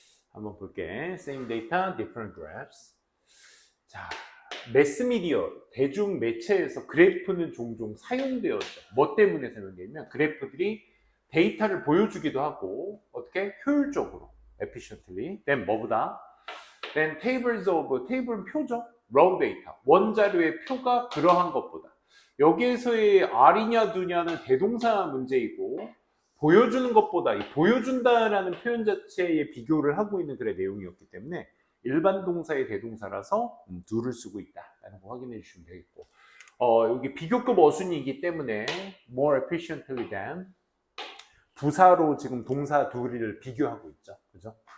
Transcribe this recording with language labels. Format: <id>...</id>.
<ko>한번 볼게.</ko> <en>Same data, different graphs.</en> <ko>자, 매스미디어, 대중 매체에서 그래프는 종종 사용되었죠. 뭐 때문에 사용되냐면 그래프들이 데이터를 보여주기도 하고 어떻게 효율적으로, efficiently. then 뭐보다?</ko> <en>then tables of,</en> <ko>테이블은 표죠. raw data, 원자료의 표가 그러한 것보다. 여기에서의 R이냐 두냐는 대동사 문제이고 보여주는 것보다 이 보여준다라는 표현 자체에 비교를 하고 있는 글의 내용이었기 때문에 일반 동사의 대동사라서 do를 쓰고 있다라는 거 확인해 주시면 되겠고 여기 비교급 어순이기 때문에</ko> <en>more efficiently than</en> <ko>부사로 지금 동사 do를 비교하고 있죠. 그죠?</ko>